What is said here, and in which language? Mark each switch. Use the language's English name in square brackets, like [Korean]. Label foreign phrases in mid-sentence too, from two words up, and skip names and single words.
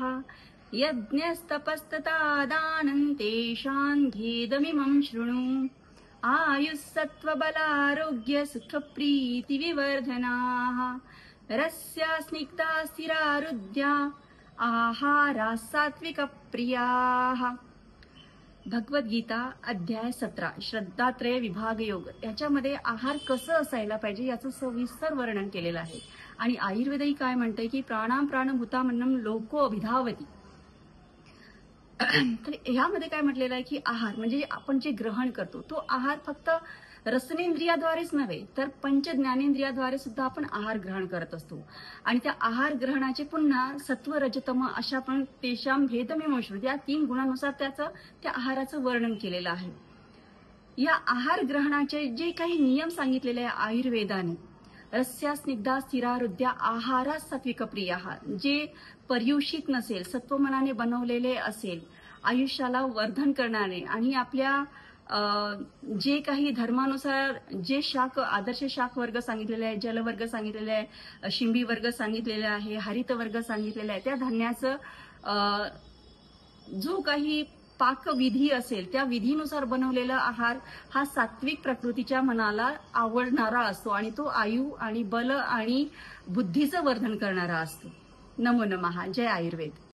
[Sanskrit] यज्ञस्तपस्तथा दानं तेषां भेदमिमं शृणु। आयुस्सत्त्वबलारोग्य सुखप्रीतिविवर्धनाः। रस्या स्निग्धा स्थिरारुद्या आहाराः सात्विकप्रियाः। [Marathi] भगवद्गीता अध्याय 17 श्रद्धात्रय विभाग योग याच्यामध्ये आहार कसं असायला पाहिजे याचं सविस्तर वर्णन केलेलं आहे। आणि आयुर्वेदही काय म्हणते की [Sanskrit] प्राणां प्राणभूतामन्नम लोको अभिधावती। [Marathi] तर ह्यामध्ये काय म्हटलेलं आहे की आहार म्हणजे आपण जे ग्रहण करतो तो आहार फक्त रसनेंद्रियाद्वारेच नव्हे तर पंच ज्ञानेंद्रियाद्वारे सुद्धा आपण आहार ग्रहण करत असतो। आणि त्या आहार ग्रहणाचे पुन्हा सत्व रजतम अशा पण [Sanskrit] तेषां भेदमिमं शृणु [Marathi] या 3 गुणांनुसार त्या आहाराचं वर्णन केलेलं आहे। या आहार ग्रहणाचे जे काही नियम सांगितलेले आहे आयुर्वेदाने, [Sanskrit] रस्या स्निग्धा स्थिरारुद्या आहारा सात्विक प्रियाः, [Marathi] जे पर्युषित नसेल सत्वमनाने बनवलेले असेल, आयुष्याला वर्धन करणारे आणि आपल्या जे काही धर्मानुसार जे शाक आदर्श शाक वर्ग सांगितलेले आहे, जलवर्ग सांगितलेले आहे, शिंबी वर्ग सांगितलेले आहे, हरित वर्ग सांगितलेला आहे, त्या धान्याचं जो काही पाकविधी असेल त्या विधीनुसार बनवलेला आहार हा सात्विक प्रकृतीच्या मनाला आवडणारा असतो आणि तो आयु आणि बल आणि बुद्धीचं वर्धन करणारा असतो। [Sanskrit] नमो नमः। [Marathi] जय आयुर्वेद।